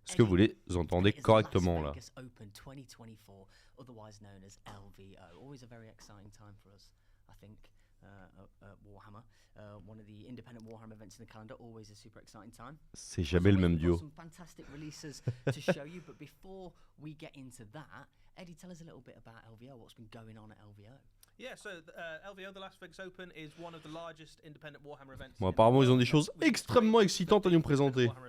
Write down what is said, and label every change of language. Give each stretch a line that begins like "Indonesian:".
French: Est-ce que vous les entendez correctement là?
English: Open 2024, otherwise known as LVO. Always a very exciting time for us, I think. Warhammer, one of the independent Warhammer events in the calendar, always a super exciting time.
French: C'est jamais le même duo.
English: Some fantastic releases to show you, but before we get into that, Eddie, tell us a little bit about LVO. What's been going on at LVO? Yeah, so LVO, the Las Vegas Open, is one of the largest independent Warhammer events.
French: Bon, apparemment, ils ont des choses extrêmement excitantes à nous présenter.